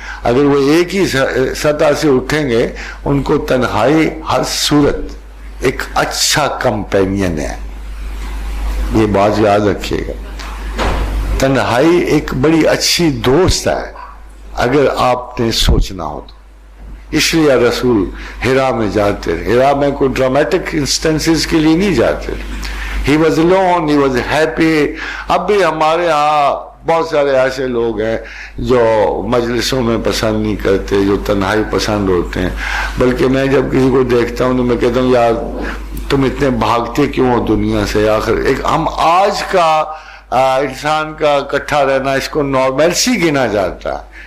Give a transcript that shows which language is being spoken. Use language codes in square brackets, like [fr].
[ur] اگر وہ ایک ہی سطح سے اٹھیں گے, ان کو تنہائی ہر صورت ایک اچھا کمپینین ہے, یہ بات یاد رکھیے گا. تنہائی ایک بڑی اچھی دوست ہے اگر آپ نے سوچنا ہو تو. اس لیے رسول ہرا میں جاتے رہے. ہرا میں کوئی ڈرامیٹک انسٹنسز کے لیے نہیں جاتے. [en] He was alone, he was happy. [ur] اب بھی ہمارے ہاں بہت سارے ایسے لوگ ہیں جو مجلسوں میں پسند نہیں کرتے, جو تنہائی پسند ہوتے ہیں. بلکہ میں جب کسی کو دیکھتا ہوں تو میں کہتا ہوں یار تم اتنے بھاگتے کیوں ہو دنیا سے. آخر ایک ہم آج کا انسان کا اکٹھا رہنا, اس کو نارملسی گنا جاتا ہے.